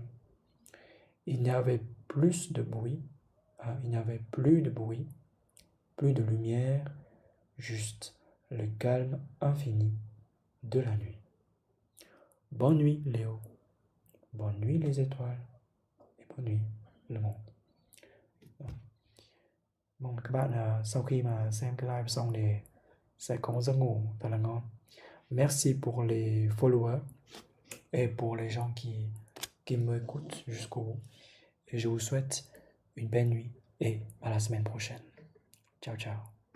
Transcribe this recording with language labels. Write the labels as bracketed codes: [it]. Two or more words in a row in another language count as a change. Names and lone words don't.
[fr] Il n'y avait plus de bruit, plus de lumière, juste le calme infini de la nuit. Bonne nuit Léo, bonne nuit les étoiles et bonne nuit le monde. [vi] Mong các bạn sau khi mà xem cái live xong thì sẽ có một giấc ngủ thật là ngon. [fr] Merci pour les followers et pour les gens qui m'écoutent jusqu'au bout. Et je vous souhaite une belle nuit et à la semaine prochaine. [it] Ciao, ciao.